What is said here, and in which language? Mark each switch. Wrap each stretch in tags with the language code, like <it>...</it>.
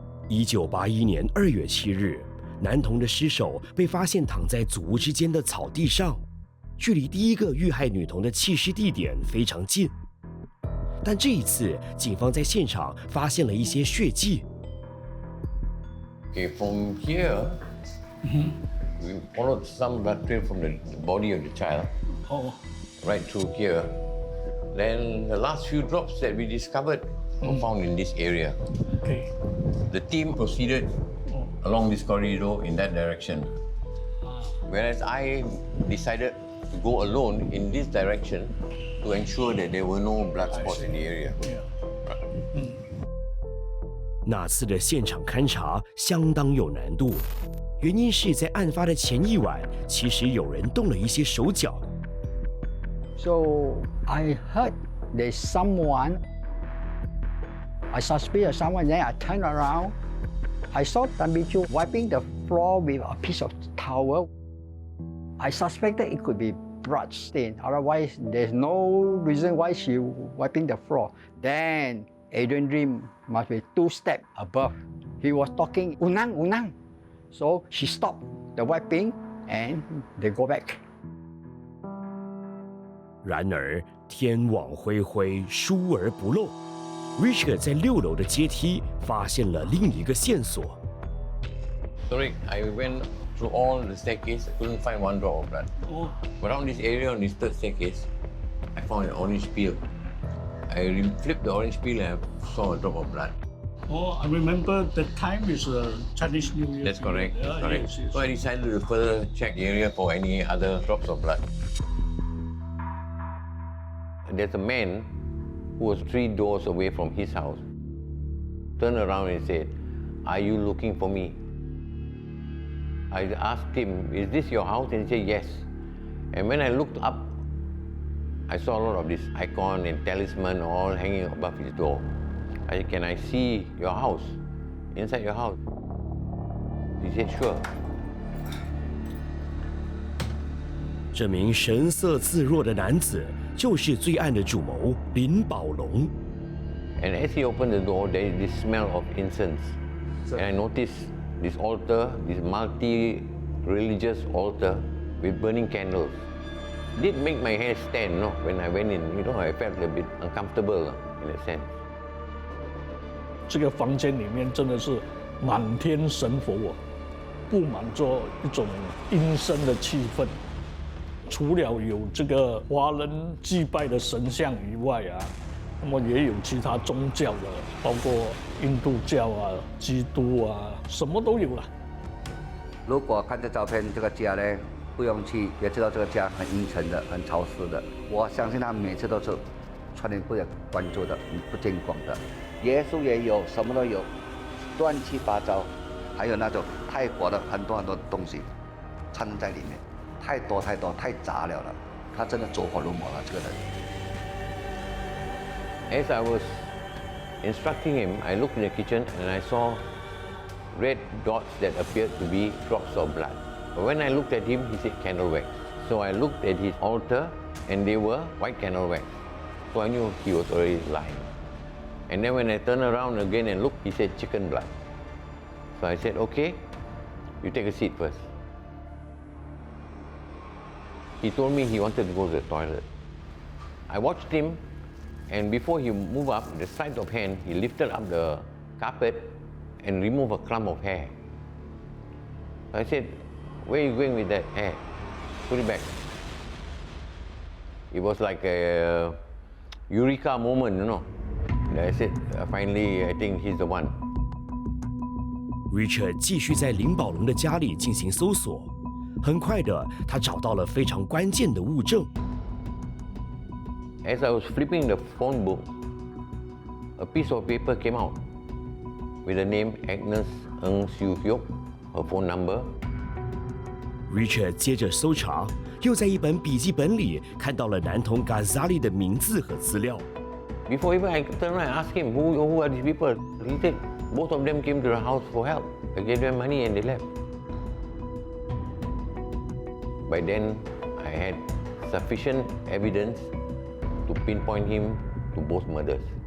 <zh>1981年2月7日，男童的尸首被发现躺在祖屋之间的草地上。距离第一个遇害女童的弃尸地点非常近，但这一次警方在现场发现了一些血迹。</zh> <en>Okay, from here, we followed some blood trail from the body of the child, right through here. Then the last few drops that we discovered were found in this area. Okay. The team proceeded along this corridor in that direction, whereas I decided to go alone in this direction to ensure that there were no blood spots in the area.</en> <zh>那次的现场勘查相当有难度，原因是在案发的前一晚，其实有人动了一些手脚。</zh> <en>So I heard there's someone. I suspected someone. Then I turned around. I saw Tan Bee Choo wiping the floor with a piece of towel. I suspected it could be blood stain. Otherwise, there's no reason why she wiping the floor. Then Adrian Dream must be 2 steps above. He was talking unang unang. So she stopped the wiping and they go back.</en> <zh>然而天网恢恢，疏而不漏。 Richard 在6楼的阶梯发现了另一个线索。</zh> <en>Sorry, I went through all the staircase. I couldn't find one drop of blood. But around this area, on this 3rd staircase, I found an orange peel. I flipped the orange peel and I saw a drop of blood. Oh, I remember the time is Chinese New Year. That's correct. That's correct. Yes. So I decided to further check the area for any other drops of blood. And there's a man who was 3 doors away from his house. Turned around and said, "Are you looking for me?" I asked him, "Is this your house?" And he said, "Yes." And when I looked up, I saw a lot of this icon and talisman all hanging above his door. I said, "Can I see your house? Inside your house?" He said, "Sure."</en> <zh>这名神色自若的男子就是罪案的主谋林宝龙。</zh> <en>And as he opened the door, there is this smell of incense. And I noticed this altar, this multi-religious altar with burning candles. It did make my hair stand, when I went in. I felt a bit uncomfortable in a sense.</en> <zh>这个房间里面真的是满天神佛布满着一种阴森的气氛。除了有这个华人祭拜的神像以外那么也有其他宗教的，包括印度教基督什么都有了。如果看这照片，这个家呢，不用去也知道这个家很阴沉的、很潮湿的。我相信他每次都是穿林不关注的、不见光的。耶稣也有，什么都有，乱七八糟，还有那种泰国的很多东西掺在里面，太多太杂了。他真的走火入魔了，这个人。</zh> <en>As I was instructing him, I looked in the kitchen and I saw red dots that appeared to be drops of blood. But when I looked at him, he said candle wax. So I looked at his altar and they were white candle wax. So I knew he was already lying. And then when I turned around again and looked, he said chicken blood. So I said, okay, you take a seat first. He told me he wanted to go to the toilet. I watched him, and before he moved up, the sleight of hand, he lifted up the carpet and removed a clump of hair. I said, where are you going with that hair? Put it back. It was like a eureka moment, And I said, finally, I think he's the one.</en> <zh>Richard 继续在林宝龙的家里进行搜索，很快的，他找到了非常关键的物证。</zh> <en>As I was flipping the phone book, a piece of paper came out with the name Agnes Ng Siu Hyuk, her phone number.</en> <zh>Richard 接着搜查，又在一本笔记本里看到了男童 Ghazali 的名字和资料。</zh> <en>Before even I turned around and asked him, who are these people? He said, both of them came to the house for help. I gave them money and they left. By then, I had sufficient evidence to pinpoint him to both murders.</en>